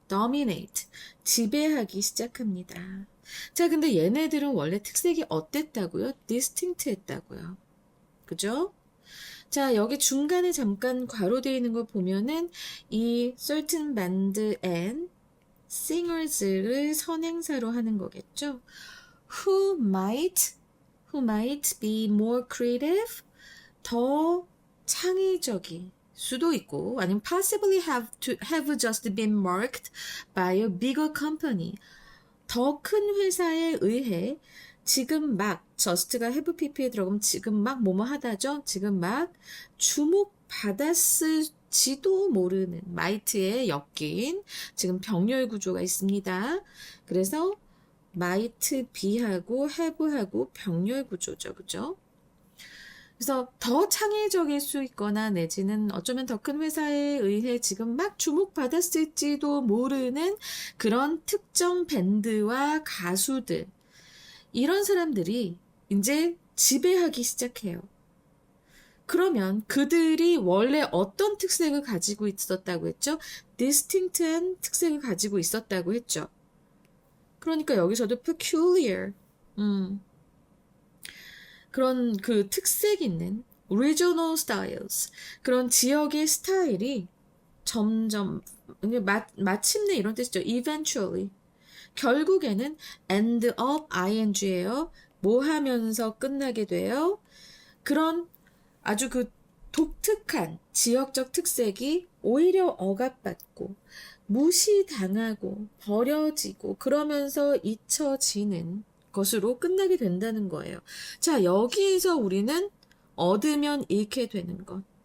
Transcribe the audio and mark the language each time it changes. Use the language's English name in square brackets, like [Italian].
[Korean] dominate, 지배하기 시작합니다. 자, 근데 얘네들은 원래 특색이 어땠다고요? distinct 했다고요. 그죠? 자, 여기 중간에 잠깐 괄호되어 있는 걸 보면은 이 [English] certain band and singers [Korean] 를 선행사로 하는 거겠죠? [English] who might be more creative, [Korean] 더 창의적이 수도 있고, 아니면 [English] possibly have just been marked by a bigger company. [Korean] 더 큰 회사에 의해 지금 막 just가 have pp에 들어가면 지금 막 뭐뭐 하다죠. 지금 막 주목받았을지도 모르는 might에 엮인 지금 병렬 구조가 있습니다. 그래서 might be하고 have하고 병렬 구조죠. 그죠? 그래서 더 창의적일 수 있거나 내지는 어쩌면 더 큰 회사에 의해 지금 막 주목받았을지도 모르는 그런 특정 밴드와 가수들, 이런 사람들이 이제 지배하기 시작해요. 그러면 그들이 원래 어떤 특색을 가지고 있었다고 했죠? distinct한 특색을 가지고 있었다고 했죠. 그러니까 여기서도 peculiar, 그런 그 특색 있는 regional styles, 그런 지역의 스타일이 점점, 마침내 이런 뜻이죠. [English] eventually. [Korean] 결국에는 end up ing예요. 뭐 하면서 끝나게 돼요? 그런 아주 그 독특한 지역적 특색이 오히려 억압받고 무시당하고 버려지고 그러면서 잊혀지는 것으로 끝나게 된다는 거예요. 자, 여기에서 우리는 얻으면 잃게 되는 것.